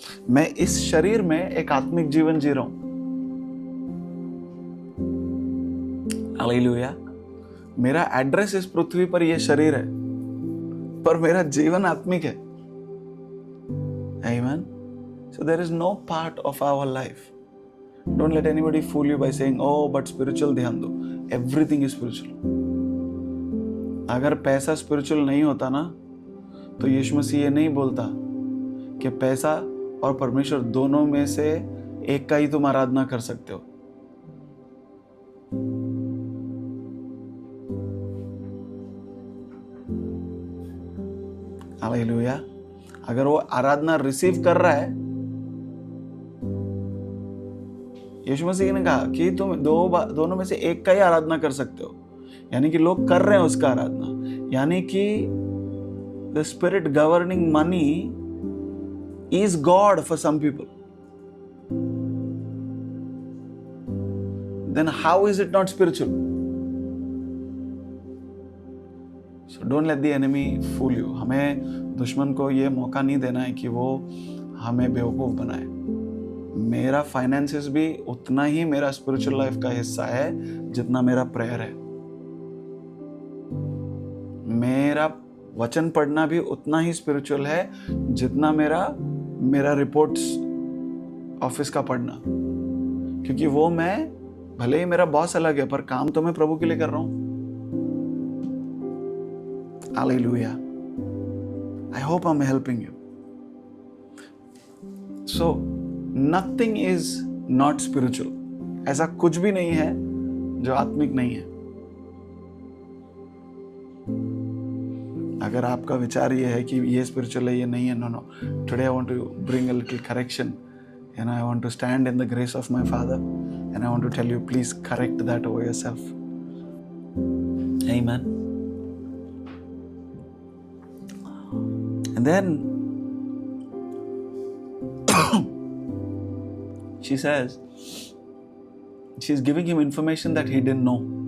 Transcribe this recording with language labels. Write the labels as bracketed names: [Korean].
[Hindi] मैं इस शरीर में एक आत्मिक जीवन जी रहा हूं. हालेलुया. मेरा एड्रेस इस पृथ्वी पर यह शरीर है, पर मेरा जीवन आत्मिक है. आमीन. [English] So there is no part of our life. Don't let anybody fool you by saying, oh, but spiritual [Hindi] ध्यान दो. [English] Everything is spiritual. [Hindi] अगर पैसा स्पिरिचुअल नहीं होता ना, तो यीशु मसीह ये नहीं बोलता कि पैसा और परमेश्वर दोनों में से एक का ही तुम आराधना कर सकते हो. हालेलुया. अगर वो आराधना रिसीव कर रहा है, यीशु मसीह ने कहा कि तुम दोनों में से एक का ही आराधना कर सकते हो. यानी कि लोग कर रहे हैं उसका आराधना. यानी कि [English] The spirit governing money is God for some people. then how is it not spiritual? So don't let the enemy fool you. [Hindi] हमें दुश्मन को ये मौका नहीं देना है कि वो हमें बेवकूफ बनाए. मेरा फाइनेंसेस भी उतना ही मेरा स्पिरिचुअल लाइफ का हिस्सा है जितना मेरा प्रेयर है. मेरा वचन पढ़ना भी उतना ही स्पिरिचुअल है जितना मेरा रिपोर्ट्स ऑफिस का पढ़ना. क्योंकि वो मैं, भले ही मेरा बॉस अलग है, पर काम तो मैं प्रभु के लिए कर रहा हूं. [English] Hallelujah. I hope I'm helping you. So, nothing is not spiritual. [Hindi] ऐसा कुछ भी नहीं है जो आत्मिक नहीं है. अगर आपका विचार ये है कि ये स्पिरिचुअल है, ये नहीं है, no. [English] Today I want to bring a little correction. And I want to stand in the grace of my Father. And I want to tell you, please correct that over yourself. Amen. And then she says, she's giving him information that he didn't know.